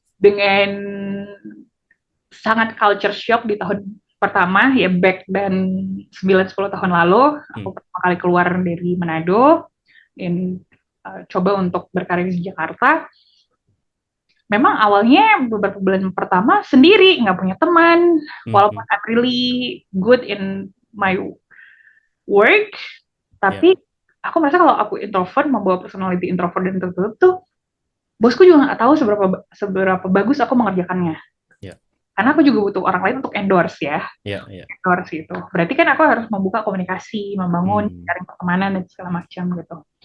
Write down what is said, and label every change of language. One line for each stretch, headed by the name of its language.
Indonesian: dengan sangat culture shock di tahun pertama ya back dan 9-10 tahun lalu Hmm. aku pertama kali keluar dari Manado dan coba untuk berkarir di Jakarta. Memang awalnya beberapa bulan pertama sendiri, nggak punya teman, Hmm. walaupun Hmm.
English: I'm really good in my work, Ya.
Indonesian: tapi aku merasa kalau aku introvert, membawa personality introvert dan tertutup tuh, bosku juga nggak tahu seberapa bagus aku mengerjakannya. Ya. Karena aku juga butuh orang lain untuk endorse ya, Ya. Ya. endorse itu. Berarti kan aku harus membuka komunikasi, membangun Hmm. jaring pertemanan dan segala macam gitu.